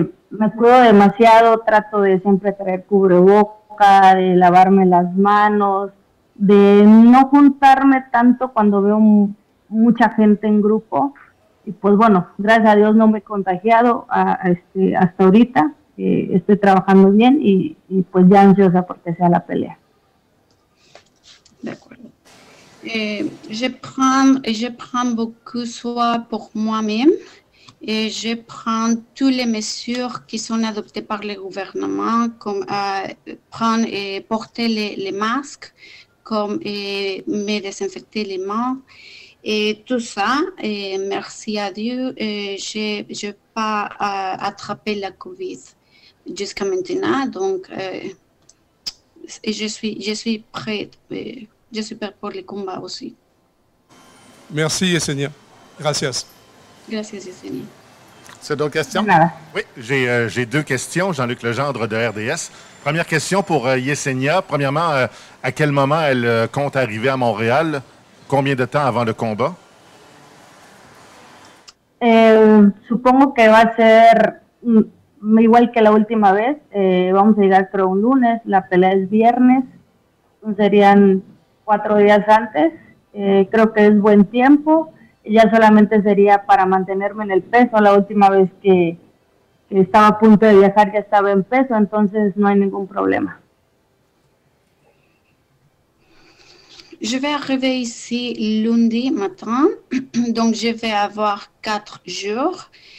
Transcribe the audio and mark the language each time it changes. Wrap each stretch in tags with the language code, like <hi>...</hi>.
<es>Me cuido demasiado, trato de siempre traer cubreboca, de lavarme las manos, de no juntarme tanto cuando veo mucha gente en grupo. Y pues bueno, gracias a Dios no me he contagiado hasta ahorita. Estoy trabajando bien y pues ya ansiosa porque sea la pelea.</es> <fr>D'accord. Je prends beaucoup soin pour moi-même et je prends toutes les mesures qui sont adoptées par le gouvernement, comme prendre et porter les masques, comme me désinfecter les mains et tout ça. Et merci à Dieu, je n'ai pas attrapé la COVID jusqu'à maintenant, donc je suis prête. Je suis prête pour les combats aussi. Merci, Yesenia. Gracias.</fr> <es>Gracias, Yesenia.</es> <fr>C'est d'autres questions? Oui, j'ai deux questions. Jean-Luc Legendre de RDS. Première question pour Yesenia. Premièrement, à quel moment elle compte arriver à Montréal? Combien de temps avant le combat?</fr> <es>Supongo que va a ser igual que la última vez. Vamos a llegar creo un lunes, la pelea es viernes, serían 4 días antes. Creo que es buen tiempo. Ya solamente sería para mantenerme en el peso. La última vez que estaba a punto de viajar ya estaba en peso, entonces no hay ningún problema.</es> <fr>Je vais arriver ici lundi matin, donc je vais avoir 4 jours.</fr>